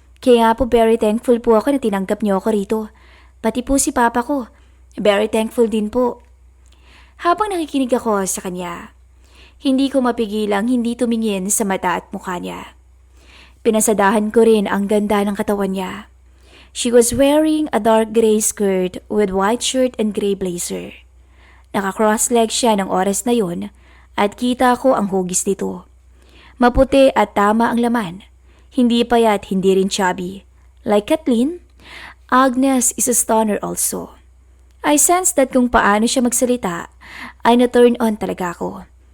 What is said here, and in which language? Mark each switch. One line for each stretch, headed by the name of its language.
Filipino: Kaya po very thankful po ako na tinanggap niyo ako rito. Pati po si papa ko. Very thankful din po. Habang nakikinig ako sa kanya, hindi ko mapigilang hindi tumingin sa mata at mukha niya. Pinasadahan ko rin ang ganda ng katawan niya.
English: She was wearing a dark gray skirt with white shirt and gray blazer.
Filipino: Naka-cross leg siya ng oras na yon at kita ko ang hugis nito. Maputi at tama ang laman. Hindi payat, hindi rin chubby.
English: Like Kathleen, Agnes is a stunner also. I sensed that
Filipino: kung paano siya magsalita ay na-turn on talaga ako.